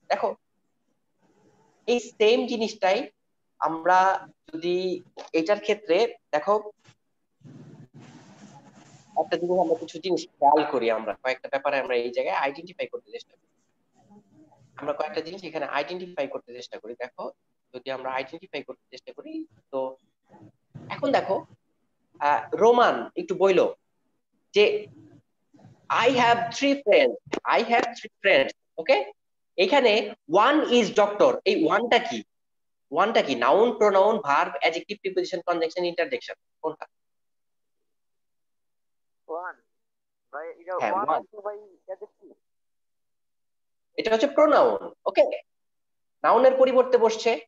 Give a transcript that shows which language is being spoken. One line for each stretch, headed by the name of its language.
Bangla: দেখো এই সেম জিনিসটাই আমরা যদি এটার ক্ষেত্রে দেখো একটা জিনিস আমরা কিছু জিনিস খেয়াল করি, আমরা কয়েকটা ব্যাপারে আমরা এই জায়গায় আইডেন্টিফাই করতে চেষ্টা করি। আমরা কয়েকটা জিনিস এখানে আইডেন্টিফাই করতে চেষ্টা করি। দেখো যদি আমরা আইডেন্টিফাই করতে চেষ্টা করি, তো এখন দেখো রোমান একটু বইলো যে
English: I have three friends. I have three friends. Okay?
Bangla: এখানে
English: one is doctor.
Bangla: এই ওয়ানটা কি? ওয়ানটা কি? Noun, pronoun, verb, adjective, preposition, conjunction, interjection, কোনটা? ওয়ান ভাই, এটা হ্যাঁ
English: One one.
Bangla: হচ্ছে ভাই অ্যাডজেক্টিভ। এটা হচ্ছে প্রোনাউন। ওকে, নাউনের পরিবর্তে বসছে।